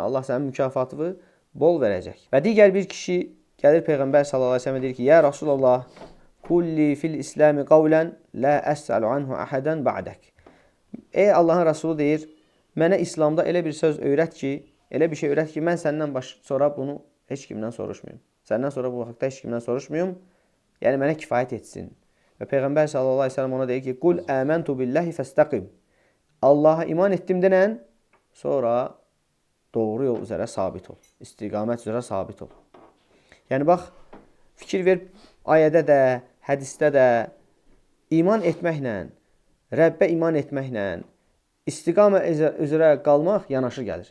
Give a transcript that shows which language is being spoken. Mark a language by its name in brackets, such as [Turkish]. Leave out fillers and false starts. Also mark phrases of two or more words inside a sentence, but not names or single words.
[Azerbaijani] Allah sənin mükafatını bol verəcək. Və digər bir kişi gəlir Peyğəmbər [Arabic] صلى الله عليه وسلم [Azerbaijani] deyir ki, [Arabic] يا رسول الله، قل لي في الإسلام قولا لا أسأل عنه أحدا بعدك. [Azerbaijani] Ey Allahın Rasulu deyir, mənə İslamda elə bir söz öyrət ki, elə bir şey öyrət ki, mən səndən sonra bunu heç kimdən soruşmayım. Səndən sonra bu haqda heç kimdən soruşmayım. Yəni mənə kifayət etsin. Və Peyğəmbər [Arabic] صلى الله عليه وسلم [Azerbaijani] ona deyir ki, [Arabic] "قل آمنت بالله فاستقم." [Azerbaijani] Allah'a iman etdim denən, sonra doğru yol üzərə sabit ol. İstiqamət üzərə sabit ol. Yəni bax, fikir ver, ayədə də, hədisdə də iman etməklə, Rəbbə iman etməklə istiqamət üzrə qalmaq yanaşı gəlir.